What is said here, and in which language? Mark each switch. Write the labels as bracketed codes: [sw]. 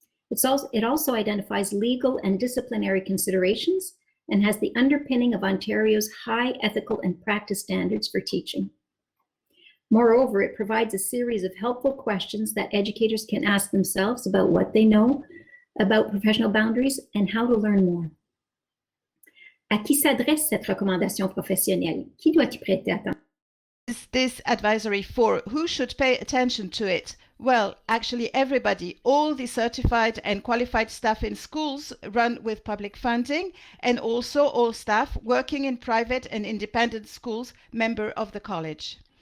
[en] It also identifies legal and disciplinary considerations and has the underpinning of Ontario's high ethical and practice standards for teaching. Moreover, it provides a series of helpful questions that educators can ask themselves about what they know about professional boundaries and how to learn more. [fr] À qui s'adresse cette recommandation professionnelle? Qui doit y prêter attention? [en] Is this advisory for? Who should pay attention to it? Well, actually everybody, all the certified and qualified staff in schools run with public funding, and also all staff working in private and independent schools, member of the college.